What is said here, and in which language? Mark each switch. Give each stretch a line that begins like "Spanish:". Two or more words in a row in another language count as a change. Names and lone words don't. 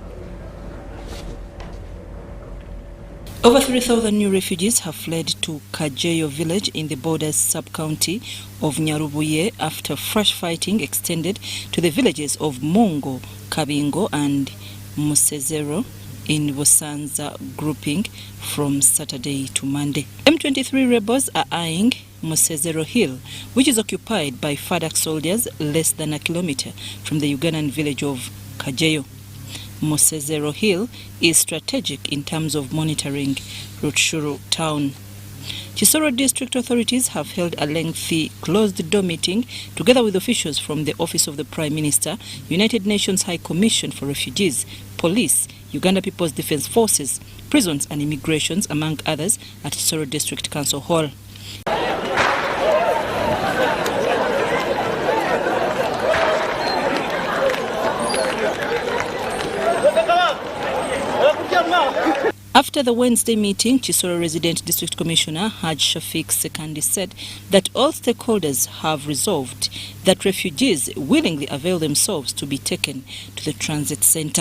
English: Over 3,000 new refugees have fled to Kajeyo village in the Borders sub-county of Nyarubuye after fresh fighting extended to the villages of Mongo, Kabingo and Musezero in Busanza grouping from Saturday to Monday. M23 rebels are eyeing Musezero Hill, which is occupied by FARDC soldiers less than a kilometer from the Ugandan village of Kajeyo. Musezero Hill is strategic in terms of monitoring Rutshuru town. Chisoro district authorities have held a lengthy closed-door meeting together with officials from the Office of the Prime Minister, United Nations High Commission for Refugees, Police, Uganda People's Defence Forces, Prisons and Immigrations, among others, at Chisoro District Council Hall. After the Wednesday meeting, Chisoro Resident District Commissioner Haj Shafiq Sekandi said that all stakeholders have resolved that refugees willingly avail themselves to be taken to the transit centre.